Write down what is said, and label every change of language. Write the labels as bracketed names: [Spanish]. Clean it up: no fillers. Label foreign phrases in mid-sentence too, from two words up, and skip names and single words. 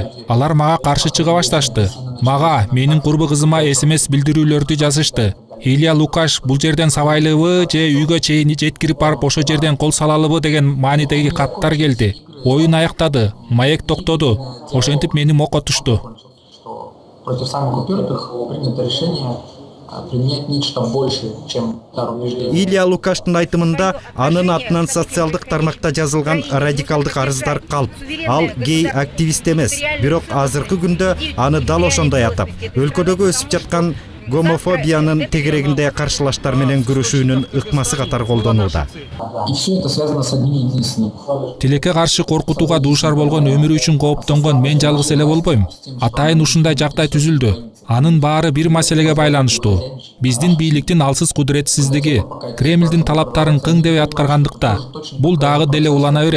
[Kyrgyz] Алар мага каршы чыга башташты. Мага, менин курбу кызыма СМС билдирүүлөрдү жазышты. Илья Лукаш бул жерден сабайлыбы же үйгө чейин жеткирип барып ошо жерден кол салалыбы деген маанидеги каттар келди. Оюн аяктады, маек токтоду. Ошентип мени мокотушту. [Russian] Против самых упертых принято решение применять нечто большее, чем дар убеждения. [Kyrgyz] Илья Лукаштын айтымында анын атынан социалдык тармакта жазылган радикалдык арыздар калп. Ал гей активист эмес, бирок азыркы күндө аны дал ошондой атап, өлкөдөгү өсүп жаткан гомофобиянын тегерегинде каршылаштар менен күрөшүүнүн ыкмасы катар колдонууда. [Russian] И все это связано с одним единственным. [Kyrgyz] Тилекке каршы коркутууга дуушар болгон өмүрү үчүн кооптонгон мен жалгыз эле болбойм. Атайын ушундай жагдай түзүлдү. Анын баары бир маселеге байланыштуу. Биздин бийликтин алсыз кудуретсиздиги, Кремлдин талаптарын кың деп аткаргандыкта. Бул дагы деле улана берет.